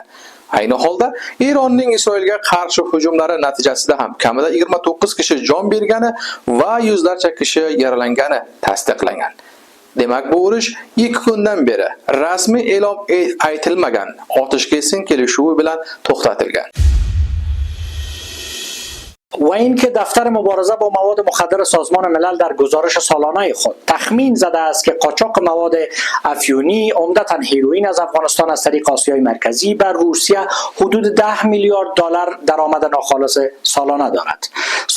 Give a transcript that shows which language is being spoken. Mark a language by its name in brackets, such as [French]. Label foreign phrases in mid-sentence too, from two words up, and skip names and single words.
[Uzbek] Ayni holda Eronning Isroilga qarshi hujumlari natijasida ham kamida 29 kishi jon bergani va yuzlarcha kishi yaralangani tasdiqlangan. Demak, bu urush 2 kundan beri rasmiy e'lon aytilmagan otishkesin kelishuvi bilan to'xtatilgan. [Persian] و اینکه دفتر مبارزه با مواد مخدر سازمان ملل در گزارش سالانه خود تخمین زده است که قاچاق مواد افیونی، عمدتاً هیروئین، از افغانستان از طریق آسیای مرکزی بر روسیه حدود 10 میلیارد دلار درآمد ناخالص سالانه دارد.